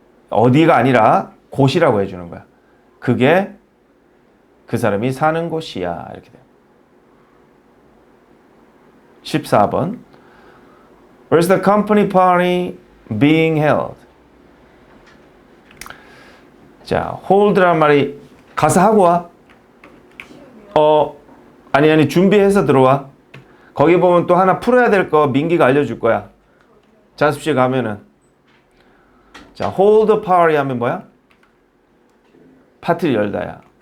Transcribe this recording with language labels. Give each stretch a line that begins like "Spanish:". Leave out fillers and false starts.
Korean: 어디가 아니라 곳이라고 해주는 거야. 그게 그 사람이 사는 곳이야. 이렇게 돼. 14번.
English: Where's the company party being held?
Korean: 자, hold란 말이 가서 하고 와. 아니 준비해서 들어와. 거기 보면 또 하나 풀어야 될 거 민기가 알려줄 거야. 자습실 가면은 자
English: hold a party
Korean: 하면 뭐야? 파티를 열다야.